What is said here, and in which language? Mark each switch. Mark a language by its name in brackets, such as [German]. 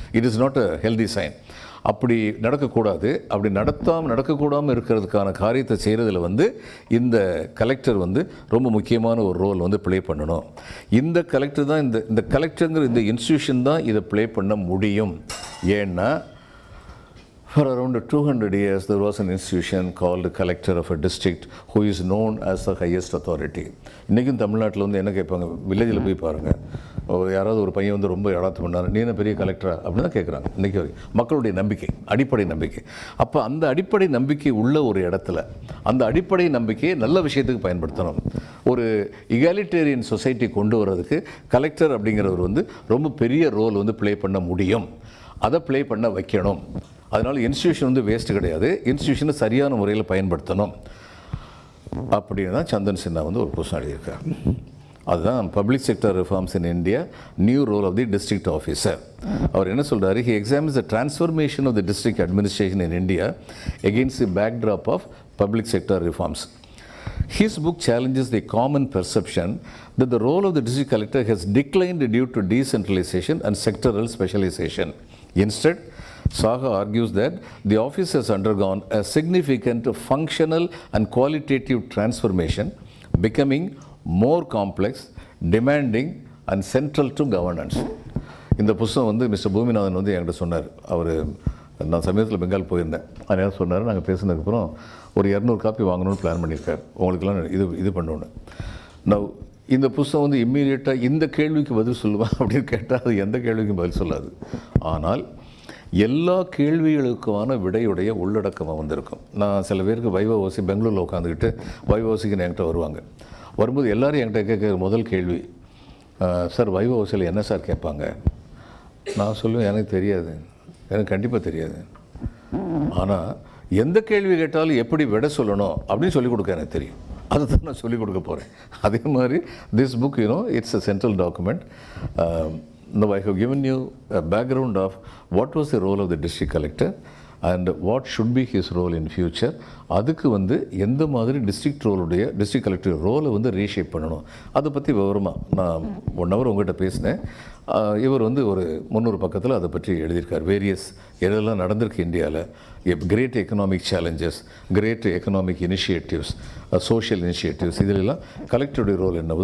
[English] It is not a healthy sign. [Tamil] அப்படி நடக்கக்கூடாது. அப்படி நடக்கக்கூடாமல் இருக்கிறதுக்கான காரியத்தை செய்கிறதுல வந்து இந்த கலெக்டர் வந்து ரொம்ப முக்கியமான ஒரு ரோல் வந்து ப்ளே பண்ணணும். இந்த கலெக்டர் தான் இந்த கலெக்டருங்கிற இந்த இன்ஸ்டிடியூஷன் தான் இதை ப்ளே பண்ண முடியும். ஏன்னா [English] for around 200 years there was an institution called collector of a district who is known as the highest authority. [Tamil] இன்றைக்கும் தமிழ்நாட்டில் வந்து என்ன கேட்பாங்க, வில்லேஜில் போய் பாருங்கள், யாராவது ஒரு பையன் வந்து ரொம்ப ஏடாத்து பண்ணார், நீ என்ன பெரிய கலெக்டரா அப்படின்னு தான் கேட்குறாங்க. இன்றைக்கி வரைக்கும் மக்களுடைய நம்பிக்கை, அடிப்படை நம்பிக்கை. அப்போ அந்த அடிப்படை நம்பிக்கை உள்ள ஒரு இடத்துல அந்த அடிப்படை நம்பிக்கையை நல்ல விஷயத்துக்கு பயன்படுத்தணும். ஒரு இகாலிட்டேரியன் சொசைட்டி கொண்டு வர்றதுக்கு கலெக்டர் அப்படிங்கிறவர் வந்து ரொம்ப பெரிய ரோல் வந்து ப்ளே பண்ண முடியும். அதை ப்ளே பண்ண வைக்கணும். அதனால் இன்ஸ்டிடியூஷன் வந்து வேஸ்ட்டு கிடையாது, இன்ஸ்டிடியூஷனை சரியான முறையில் பயன்படுத்தணும் அப்படின்னு தான் சந்தன் சின்ஹா வந்து ஒரு புத்தகம் எழுதியிருக்கார். [English] அதுதான் public sector reforms in India, new role of the district officer. [Tamil] அவர் என்ன சொல்கிறாரு, [English] He examines the transformation of the district administration in India against the backdrop of public sector reforms. His book challenges the common perception that the role of the district collector has declined due to decentralization and sectoral specialization. Instead, Saha argues that the office has undergone a significant functional and qualitative transformation, becoming more complex, demanding and central to governance. [Tamil] இந்த புத்தகம் வந்து mister Boominathan வந்து என்கிட்ட சொன்னார். அவர், நான் சமயத்தில் பெங்கால் போயிருந்தேன், அதனால் சொன்னார், நாங்கள் பேசினதுக்கப்புறம் ஒரு 200 காப்பி வாங்கணும்னு பிளான் பண்ணியிருக்கார், உங்களுக்கெல்லாம் இது பண்ணணுன்னு. நான் இந்த புத்தகம் வந்து இம்மீடியட்டாக இந்த கேள்விக்கு பதில் சொல்லுவேன் அப்படின்னு கேட்டால் அது எந்த கேள்விக்கும் பதில் சொல்லாது. ஆனால் எல்லா கேள்விகளுக்கான விடையுடைய உள்ளடக்கமாக வந்திருக்கும். நான் சில பேருக்கு வைவஓசி பெங்களூரில் உட்காந்துக்கிட்டு வைவஓசிக்குன்னு என்கிட்ட வருவாங்க. வரும்போது எல்லோரும் என்கிட்ட கேட்குற முதல் கேள்வி, சார் வைவஓசியில் என்ன சார் கேட்பாங்க? நான் சொல்லுவேன், எனக்கு தெரியாது, எனக்கு கண்டிப்பாக தெரியாது. ஆனால் எந்த கேள்வி கேட்டாலும் எப்படி விட சொல்லணும் அப்படின்னு சொல்லிக் கொடுக்க எனக்கு தெரியும். அதை தான் நான் சொல்லிக் கொடுக்க போகிறேன். அதே மாதிரி [English] This book, it's a central document. Now I have given you a background of what was the role of the district collector and what should be his role in future. [Tamil] அதுக்கு வந்து எந்த மாதிரி டிஸ்ட்ரிக்ட் கலெக்டர் ரோலை வந்து reshape பண்ணணும், அதை பற்றி விவரமாக நான் 1 hour உங்கள்கிட்ட பேசினேன். இவர் வந்து ஒரு 300 பக்கத்தில் அதை பற்றி எழுதியிருக்கார். வேரியஸ் எதெல்லாம் நடந்திருக்கு இந்தியாவில், great economic challenges, great economic initiatives, social initiatives, இதிலெல்லாம் கலெக்டருடைய ரோல் என்ன.